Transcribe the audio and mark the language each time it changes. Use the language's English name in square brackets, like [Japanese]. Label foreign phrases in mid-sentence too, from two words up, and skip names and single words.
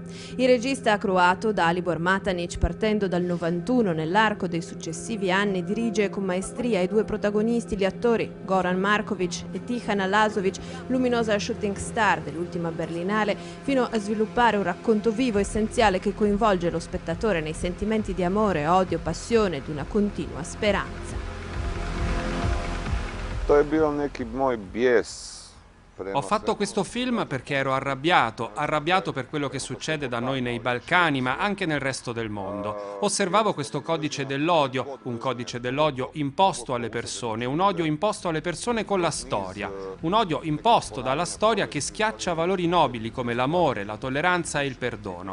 [Italian] Il regista croato Dalibor Matanić, partendo dal 91 nell'arco dei successivi anni, dirige con maestria i 2 protagonisti, gli attori Goran Marković e Tihana Lazović, luminosa [English] shooting star [Italian] dell'ultima Berlinale, fino a sviluppare un racconto vivo, essenziale, che coinvolge lo spettatore nei sentimenti di amore, odio, passione ed una continua speranza. [Croatian] To je bio neki moj bijes. [Italian] Ho fatto questo film perché ero arrabbiato per quello che succede da noi nei Balcani, ma anche nel resto del mondo. Osservavo questo codice dell'odio, un codice dell'odio imposto alle persone, un odio imposto alle persone con la storia, un odio imposto dalla storia che schiaccia valori nobili come l'amore, la tolleranza e il perdono.